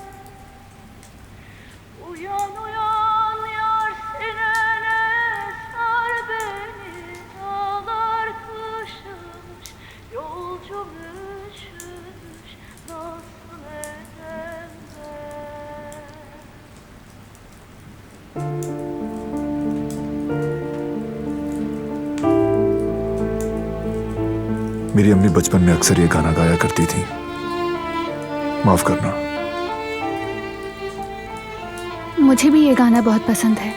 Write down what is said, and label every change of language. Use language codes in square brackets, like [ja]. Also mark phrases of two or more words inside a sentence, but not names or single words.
[tr] Uyan uyan yar sinene sar beni. Dağlar kışımış, yolcum üşümüş. Nasıl edem ben? [hi] मेरी अम्मी बचपन में अक्सर ये गाना गाया करती थी। माफ करना। मुझे भी ये गाना बहुत पसंद है।